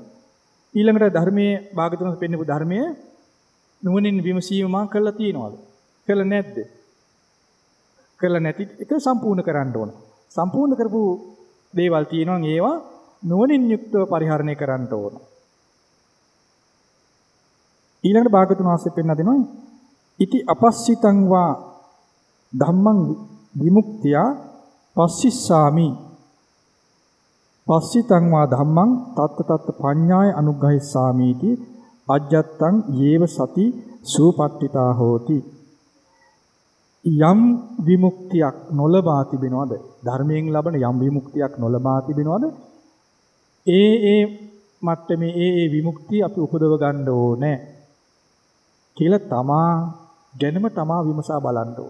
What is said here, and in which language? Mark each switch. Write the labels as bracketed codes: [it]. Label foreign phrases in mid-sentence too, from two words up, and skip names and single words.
[si] ඊළඟට ධර්මයේ භාගතුන් පෙන්නපු ධර්මයේ නුවණින් විමසීම මා කළා තියෙනවද? කළා නැද්ද? කළා නැති එක සම්පූර්ණ කරන්න ඕන. සම්පූර්ණ කරපු දේවල් තියෙනවා ඒවා නුවණින් යුක්තව පරිහරණය කරන්න ඕන. ඊළඟට භාගතුන් වහන්සේ පෙන්වා දෙනවා [pi] ඉති අපස්සිතං වා ධම්මං විමුක්තිය පස්සිස්සාමි පස්සිතං වා ධම්මං තත්ත පඤ්ඤාය අනුග්‍රහිස්සාමීති අජ්ජත්තං යේව සති සූපට්ඨිතා හෝති. [si] යම් විමුක්තියක් නොලබා තිබෙනවද? ධර්මයෙන් ලබන යම් විමුක්තියක් නොලබා තිබෙනවද? ඒ මට්ටමේ ඒ විමුක්තිය අපි උපදව ගන්න ඕනේ කියලා තමා ගැනම තමා විමසා බලන්න ඕනේ.